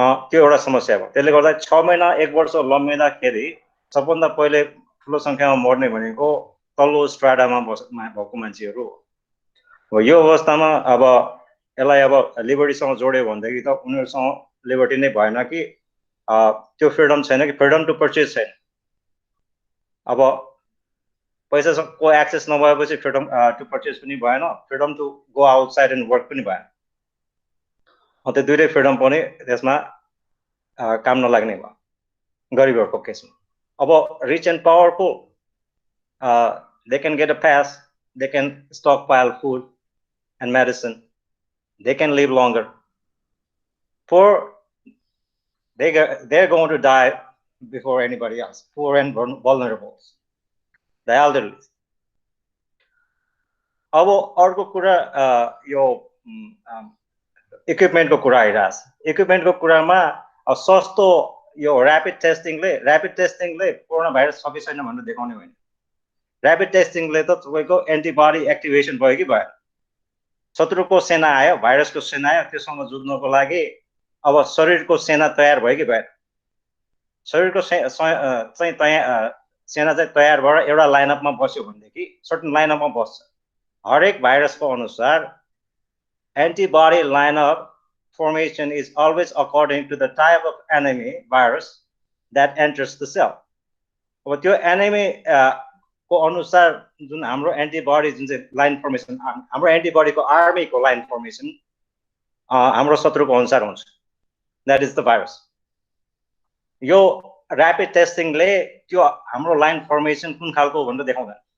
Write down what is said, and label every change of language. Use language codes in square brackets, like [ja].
[ne] त्यो एउटा समस्या भयो त्यसले गर्दा 6 महिना 1 वर्ष लम्बिँदाखेरि सबभन्दा पहिले ठुलो सङ्ख्यामा मर्ने भनेको तल्लो स्ट्राडामा भएको मान्छेहरू हो यो अवस्थामा अब यसलाई अब लिबर्टीसँग जोड्यो भनेदेखि त उनीहरूसँग लिबर्टी नै भएन कि त्यो फ्रिडम छैन कि फ्रिडम टु पर्चेज छैन अब पैसाको एक्सेस नभएपछि फ्रिडम टु पर्चेज पनि भएन freedom to go outside and work पनि भएन त्यो दुइटै फ्रिडम पनि त्यसमा काम नलाग्ने भयो गरिबहरूको केसमा अब [en] Rich and powerful they can get a pass they can stockpile food and medicine, they can live longer. Poor, they're going to die before anybody else. Poor and vulnerable, the elderly. [ne] अब अर्को कुरा यो इक्विपमेन्टको कुरा आइरहेछ। इक्विपमेन्टको कुरामा सस्तो यो rapid टेस्टिङले corona virus छ कि छैन भनेर देखाउने होइन। ऱ्यापिड टेस्टिङले त तपाईँको एन्टिबडी एक्टिभेसन भयो कि भयो। शत्रुको सेना आयो, भाइरसको सेना आयो, त्योसँग जुझ्नको लागि अब शरीरको सेना तयार भयो कि भयो। शरीरको सेना चाहिँ तयार भएर एउटा लाइनअपमा बस्यो भनेदेखि सर्टन लाइनअपमा बस्छ। हरेक भाइरसको अनुसार [en] antibody lineup formation is always according to the type of enemy virus that enters the cell. [ne] अब त्यो enemy को अनुसार जुन हाम्रो एन्टिबडी जुन चाहिँ लाइन फर्मेसन, हाम्रो एन्टिबडीको आर्मीको लाइन फर्मेसन हाम्रो शत्रुको अनुसार हुन्छ। [en] That is the virus. [ne] यो ऱ्यापिड टेस्टिङले त्यो हाम्रो लाइन फर्मेसन कुन खालको भनेर देखाउँदैन।